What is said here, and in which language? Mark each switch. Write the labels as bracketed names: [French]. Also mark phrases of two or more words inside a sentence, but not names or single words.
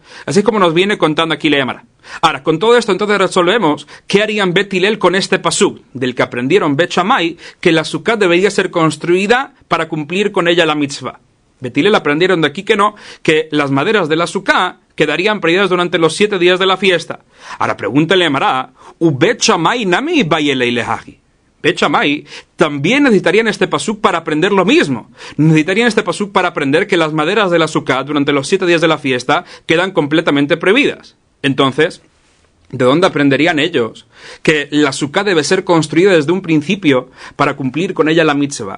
[Spanish] Así como nos viene contando aquí la Emara. Ahora, con todo esto entonces resolvemos qué harían Bet Hillel con este pasuk, del que aprendieron Bet Shammai, que la suká debería ser construida para cumplir con ella la mitzvah. Bet Hillel aprendieron de aquí que no, que las maderas de la suká quedarían prohibidas durante los 7 días de la fiesta. Ahora pregúntale a Mará, [Aramaic] בית שמאי נמי בעי ליה להכי. [Spanish] Bet Shammai también necesitarían este pasuk para aprender lo mismo. Necesitarían este pasuk para aprender que las maderas de la suká durante los 7 días de la fiesta quedan completamente prohibidas. Entonces, ¿de dónde aprenderían ellos que la suká debe ser construida desde un principio para cumplir con ella la mitzvah?